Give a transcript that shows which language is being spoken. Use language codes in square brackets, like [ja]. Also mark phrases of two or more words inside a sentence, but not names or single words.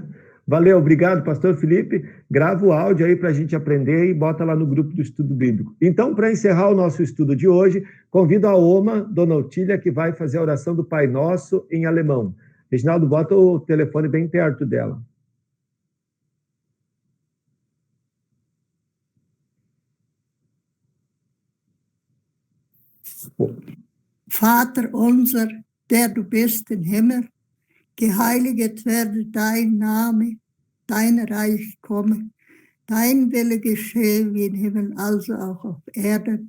[pt] Valeu, obrigado, pastor Felipe. Grava o áudio aí para a gente aprender e bota lá no grupo do estudo bíblico. Então, para encerrar o nosso estudo de hoje, convido a Oma, Dona Otília, que vai fazer a oração do Pai Nosso em alemão. Reginaldo, bota o telefone bem perto dela. [de] Vater unser, der du bist im Himmel, geheiliget werde dein Name, dein Reich komme, dein Wille geschehe wie im Himmel, also auch auf Erden.